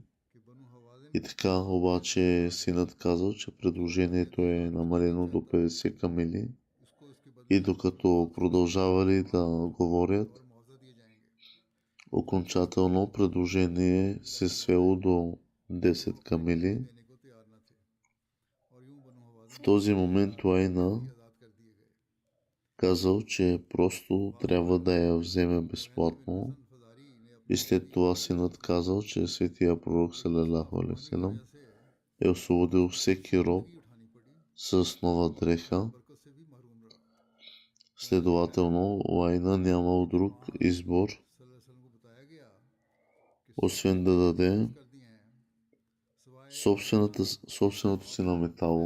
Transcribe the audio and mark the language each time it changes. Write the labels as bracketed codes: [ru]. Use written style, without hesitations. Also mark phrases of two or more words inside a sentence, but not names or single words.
[bg] И така, обаче синът казал, че предложението е намалено до 50 камили и докато продължавали да говорят, окончателно предложение се свело до 10 камили. В този момент Уайна казал, че просто трябва да я вземе безплатно. И след това синът казал, че светия пророк [ar] صلى الله عليه وسلم [bg] е освободил всеки роб с нова дреха. Следователно, Уайна нямал друг избор, освен да даде собственото си наметало.